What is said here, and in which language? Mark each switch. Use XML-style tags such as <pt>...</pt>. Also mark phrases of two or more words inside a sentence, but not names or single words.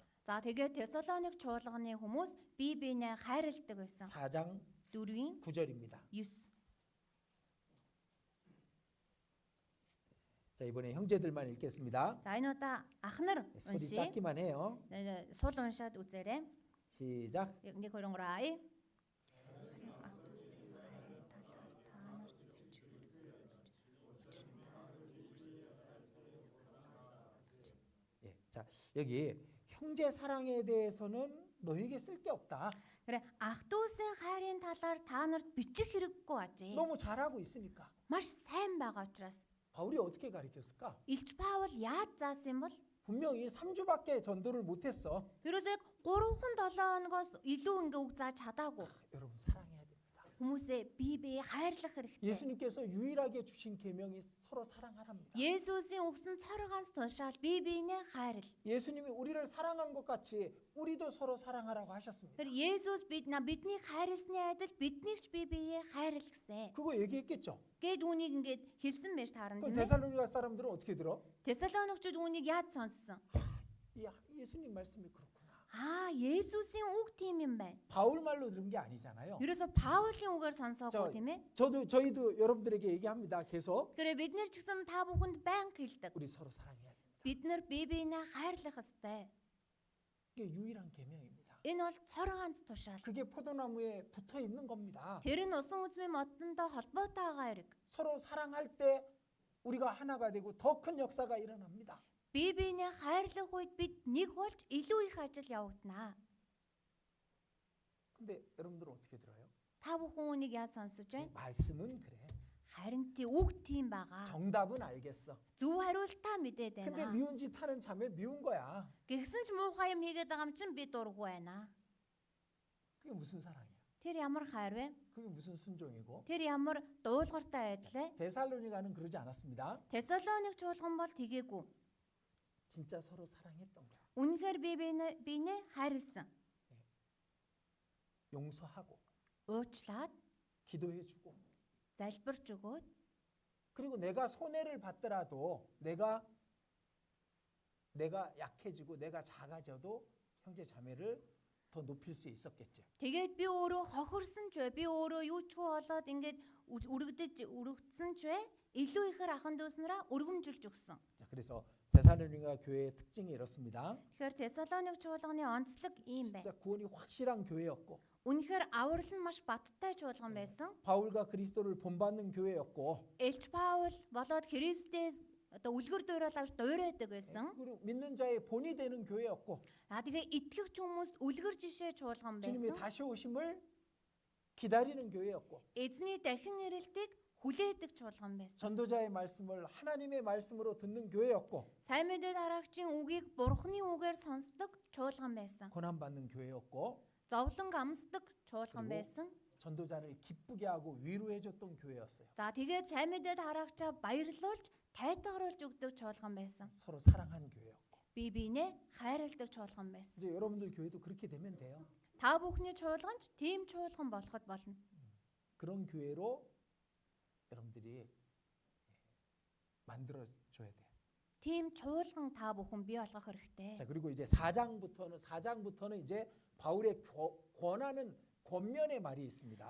<mn>За тэгээд Тесалоник чуулганы хүмүүс бие биенээ хайрладаг байсан.</mn> <ko>4장</ko> <mn>4-ийн</mn> <ko>9절입니다. 9. 자, 이번에 형제들만 읽겠습니다.</ko> <mn>За энэ удаа ах нар</mn> <ko>소리</ko> <mn>уншия.</mn> <ko>작기만 해요.</ko> <mn>Сул уншаад үзээрэй.</mn> <ko>시작. 1 2 3 ай. 예, 자, 여기 형제 사랑에 대해서는 너에게 쓸 게 없다.</ko> <mn>그래 ах дүүсийн хайрын талаар та нарт бичих хэрэггүй ажээ.</mn> <ko>너무 잘하고 있으니까.</ko> <mn>Маш сайн байгаа учраас</mn> <ko>바울이 어떻게 가르쳤을까?</ko> <mn>Илч Паул яаж заасан юм бол</mn> <ko>분명히 3주밖에 전도를 못했어.</ko> <mn>ерөөсөө 3-7 хоногоос илүү ингээ үг зааж чадаагүй.</mn> <ko>여러분 사랑해야 됩니다.</ko> <mn>Хүмүүсээ бие хайрлах хэрэгтэй.</mn> <ko>예수님께서 유일하게 주신 계명이 서로 사랑하랍니다.</ko> <mn>Есүсийн өгсөн цор ганц тушаал бие биенээ хайрл.</mn> <ko>예수님이 우리를 사랑한 것 같이 우리도 서로 사랑하라고 하셨습니다.</ko> <mn>Тэр Есүс биднийг хайрлсны адил биднийг ч бие биеэ хайрл гэсэн.</mn> <ko>그거 얘기했겠죠.</ko> <mn>Гэт үүнийг ингээд хэлсэн байж таарна</mn> <ko>그</ko> <mn>тийм ээ.</mn> <ko>데살로니가 사람들은 어떻게 들어?</ko> <mn>Тесалоникчууд үүнийг яаж сонссон?</mn> <ko>야, 예수님 말씀이 그렇구나.</ko> <mn>Есүсийн үг тийм юм байна.</mn> <ko>바울 말로 들은 게 아니잖아요.</ko> <mn>Ерөөсө Паулын үгээр сонсоогүй тийм ээ.</mn> <ko>저희도 여러분들에게 얘기합니다. 계속</ko> <mn>Тэгэхээр бид нэр ч гэсэн та бүхэнд байнга хэлдэг.</mn> <ko>우리 서로 사랑해야 됩니다.</ko> <mn>Бид нар бие биенээ хайрлах ёстой.</mn> <ko>이게 유일한 계명입니다.</ko> <mn>Энэ бол цор ганц тушаал.</mn> <ko>그게 포도나무에 붙어 있는 겁니다.</ko> <mn>Тэр нь усан үзмийн модондоо холбоотой байгаа хэрэг.</mn> <ko>서로 사랑할 때 우리가 하나가 되고 더 큰 역사가 일어납니다.</ko> <mn>Бие биенээ хайрлах үед бид нэг болж илүү их ажил явагдана.</mn> <ko>근데 여러분들은 어떻게 들어요?</ko> <mn>Та бүхэн үнийг яаж сонсож байна?</mn> <ko>말씀은 그래.</ko> <mn>Харин тий үг тийм байгаа.</mn> <ko>정답은 알겠어.</ko> <mn>Зөв хариултаа мэдээд</mn> <ko>근데</ko> <mn>байна.</mn> <ko>미운 짓 하는 자매 미운 거야.</ko> <mn>Гэхдээ ч муухай юм хийгээд байгаа юм чинь би дургүй байна.</mn> <ko>그게 무슨 사랑이야?</ko> <mn>Тэр ямар хайр вэ?</mn> <ko>그게 무슨 순종이고?</ko> <mn>Тэр ямар дуулууртай байдал вэ?</mn> <ko>데살로니가는 그러지 않았습니다.</ko> <mn>Тесалоник чуулган бол тэгээгүй.</mn> <ko>진짜 서로 사랑했던 거야.</ko> <mn>Үнэхээр биенээ хайрлсан.</mn> <ko>용서하고</ko> <mn>Уучлаад,</mn> <ko>기도해주고</ko> <mn>залбирч өгөөд</mn> <ko>그리고 내가 손해를 받더라도 내가 약해지고 내가 작아져도 형제 자매를 더 높일 수 있었겠죠.</ko> <mn>тэгээд би өөрөө хохирсон ч вэ? Би өөрөө юу ч болоод ингээд өргөдсөн ч вэ? илүү ихээр ахан дүүснараа өргөмжилж өгсөн.</mn> <ko>자, 그래서 데살로니가 교회의 특징이 이렇습니다.</ko> <mn>Тэгэхээр Тесалоник чуулганы онцлог ийм байна.</mn> <ko>진짜 구원이 확실한 교회였고</ko> <mn>Үнэхээр аврал нь маш баттай чуулган байсан.</mn> <ko>바울과 그리스도를 본받는 교회였고</ko> <mn>Элч Паул болоод Христээс одоо үлгэр дуурал авч дуурайдаг байсан.</mn> <ko>그리고 믿는 자의 본이 되는 교회였고</ko> <mn>Тэгээ итгэгч хүмүүст үлгэр жишээ чуулган</mn> <ko>주님의</ko> <mn>байсан.</mn> <ko>다시 오심을 기다리는 교회였고</ko> <mn>Эзний дахин ирэлтийг хүлээдэг чуулган байсан.</mn> <ko>전도자의 말씀을 하나님의 말씀으로 듣는 교회였고</ko> <mn>Сайн мэдээ дараагчийн үгийг Бурхны үгээр сонсдог чуулган байсан.</mn> <ko>고난받는 교회였고</ko> <mn>зовлон амсдаг чуулган</mn> <ko>그리고</ko> <mn>байсан.</mn> <ko>전도자를 기쁘게 하고 위로해 줬던 교회였어요.</ko> <mn>За тэгээд сайн мэдээд хараагчаа баярлуулж тайтгаруулж өгдөг чуулган байсан.</mn> <ko>서로 사랑한 교회였고.</ko> <mn>Бие биенээ хайрладаг чуулган байсан.</mn> <ko>이제 여러분들 교회도 그렇게 되면 돼요.</ko> <mn>Та бүхний чуулганч тийм чуулган болоход болно.</mn> <ko>그런 교회로 여러분들이 만들어 줘야 돼요.</ko> <mn>Тийм чуулган та бүхэн бий болгох хэрэгтэй.</mn> <ko>자, 그리고 이제 4장부터는 이제 바울의 권하는 권면의 말이 있습니다.</ko>